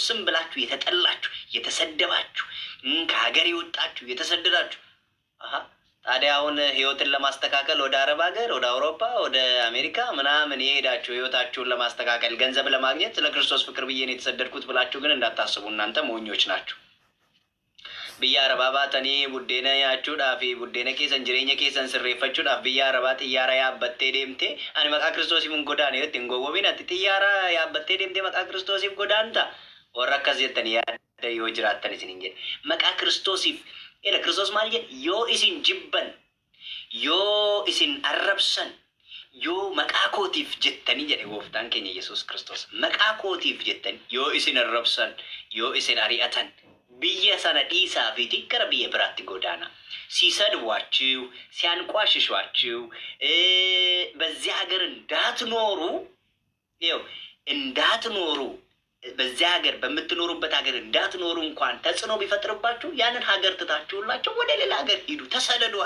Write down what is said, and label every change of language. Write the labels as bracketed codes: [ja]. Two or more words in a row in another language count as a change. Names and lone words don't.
[am] ስም ብላችሁ የተጠላችሁ የተሰደባችሁ ከሀገር የወጣችሁ የተሰደዳችሁ ታዲያ አሁን ህይወትን ለማስተካከል ወደ አረብ ሀገር ወደ አውሮፓ ወደ አሜሪካ ምናምን የሄዳችሁ ህይወታችሁን ለማስተካከል ገንዘብ ለማግኘት ስለ ክርስቶስ ፍቅር ብዬ ነው የተሰደድኩት ብላችሁ ግን እንዳታስቡ፣ እናንተ ሞኞች ናችሁ። [om] biyya arabaa baatanii buddeena nyaachuudhaaf buddeena keessan jireenya keessan sirreeffachuudhaaf biyya arabaa xiyyaara yaabbattee deemte ani maqaa kiristoosiif hin godaane yotti hin gowwobin ati xiyyaara yaabbattee deemte maqaa kiristoosiif godaanta warra akkas jettanii yaadda yoo jiraattan isin hin jedhe maqaa kiristoosiif ila kiristoos maal jedhe yoo isin jibban yoo isin arrabsan yoo maqaa kootiif jettanii jedhe gooftaan keenya Yesuus Kiristoos maqaa kootiif jettanii yoo isin arrabsan yoo isin ari'atan biyya sana dhiisaa fi gara biyya biraatti godaana [am] ሲሰድቧችሁ ሲያንቋሽሿችሁ በዚያ ሀገር እንዳትኖሩ ይኸው እንዳትኖሩ በዚያ ሀገር በምትኖሩበት ሀገር እንዳትኖሩ እንኳን ተጽዕኖ ቢፈጥርባችሁ ያንን ሀገር ትታችሁላችሁ ወደ ሌላ ሀገር ሂዱ ተሰደዱዋል